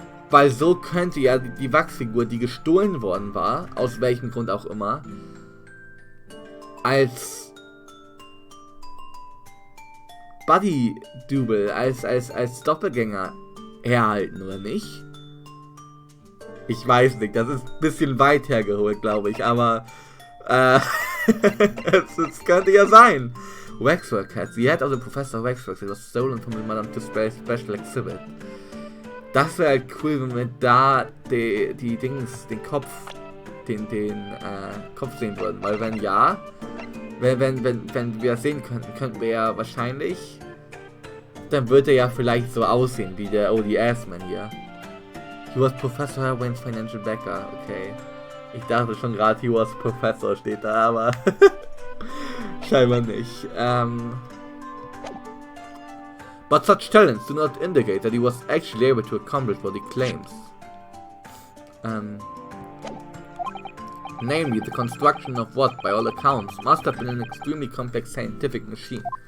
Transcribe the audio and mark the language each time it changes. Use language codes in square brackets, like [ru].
[de] Weil so könnte ja die Wachsfigur, die gestohlen worden war, aus welchem Grund auch immer, als Body Double, als Doppelgänger herhalten, oder nicht? Ich weiß nicht, das ist ein bisschen weit hergeholt, glaube ich, aber es könnte ja sein. [en] Waxwork Hat. The head of the Professor Waxwork was stolen from the Madame Tussauds Special Exhibit. [de] Das wäre halt cool, wenn wir da den Kopf sehen würden, weil wenn ja, wenn wir sehen könnten wir ja wahrscheinlich, dann wird er ja vielleicht so aussehen wie der O.D. Assman hier. [en] He was Professor Wayne's financial backer, okay. [de] Ich dachte schon gerade, [en] he was Professor [de] steht da, aber scheinbar nicht. [en] But such talents do not indicate that he was actually able to accomplish what he claims. Namely, the construction of what, by all accounts, must have been an extremely complex scientific machine.